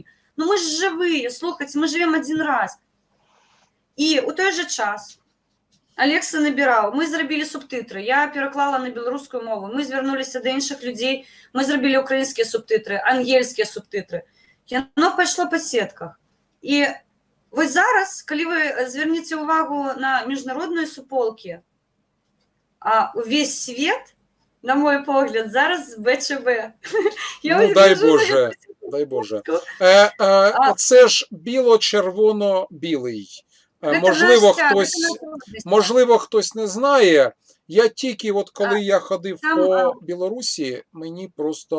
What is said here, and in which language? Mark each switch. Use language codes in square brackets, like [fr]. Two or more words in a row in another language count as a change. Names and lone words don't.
[be] Ну мы ж жывыя, слухайце, мы жывем адзін раз. І у той жа час Алекса набіраў, мы зрабілі субтытры, я пераклала на беларускую мову, мы звярнуліся да іншых людзей, мы зрабілі украінскія субтытры, ангельскія субтытры. Яно пайшло па сетках. І вось зараз, калі вы зверніце ўвагу на міжнародныя суполкі, увесь свет, на мой погляд, зараз БЧБ. [uk] Ну, дай Боже, дай Боже. Це ж біло-червоно-білий. Можливо, хтось не знає. Я тільки, от коли я ходив по Білорусі, мені просто...